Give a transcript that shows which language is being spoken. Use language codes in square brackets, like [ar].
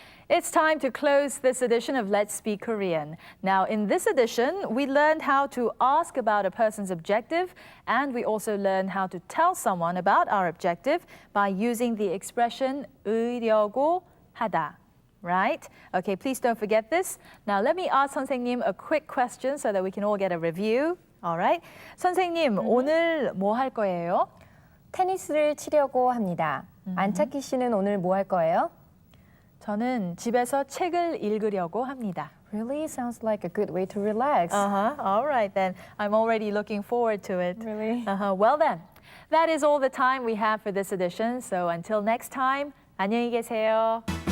[en] It's time to close this edition of Let's Speak Korean. Now, in this edition, we learned how to ask about a person's objective, and we also learned how to tell someone about our objective by using the expression 으려고 하다. Right? Okay, please don't forget this. Now, let me ask 선생님 a quick question so that we can all get a review. All right? [ko] 선생님, 오늘 뭐 할 거예요? 테니스를 치려고 합니다. 안착희 씨는 오늘 뭐 할 거예요? 저는 집에서 책을 읽으려고 합니다. [en] Really sounds like a good way to relax. All right then. I'm already looking forward to it. Really? Well then, that is all the time we have for this edition. So until next time, [ko] 안녕히 계세요.